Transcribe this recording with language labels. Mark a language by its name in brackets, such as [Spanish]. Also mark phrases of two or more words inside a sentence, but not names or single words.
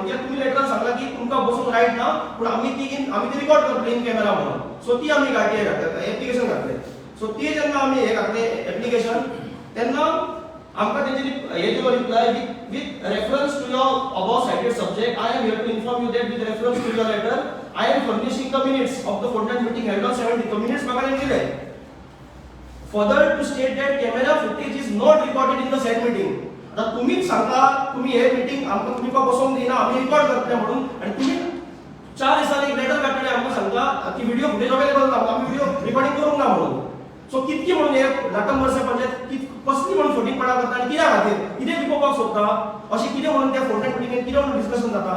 [Konkani] कित्याक तुम्ही लेटरान सांगला की तुमकां बसून रायट ना, पूण आमी ती रिकॉर्ड करतले [English] in camera [Konkani] म्हणून. सो ती आमी घातली एप्लिकेशन घातले. सो ती जेन्ना आमी हे घातले एप्लिकेशन तेन्ना आमकां तेंच्यांनी हे दिलो रिप्लाय [English] with reference to your above cited subject I am here to inform you that with reference to your letter I am furnishing the minutes of the fortnight meeting held on 17. [Konkani] तो मिनिट्स म्हाका तेणी दिले. [English] Further to state that camera footage is not recorded in the said meeting. [Konkani] आता तुम्हीच सांगता तुम्ही हे मीटिंग आमकां तुम्ही का बसोवंक दिना, आम्ही रिकॉर्ड करतले म्हणून, आणि तुम्ही 4 दिसांनी एक लेटर काडटले आमकां सांगता की [English] video footage available [Konkani] ना, आमी [English] video recording [Konkani] करूंक ना म्हणून. सो कितकी म्हणून हे नाटकमोर्से पंचायत कसली म्हणून फटींगपणा करता आणि कित्या खातीर कितें लिपोवपाक सोदता, अशें कितें म्हणून त्या फोर्टनाइट मीटिंगेन कितें म्हणून डिस्कशन जाता.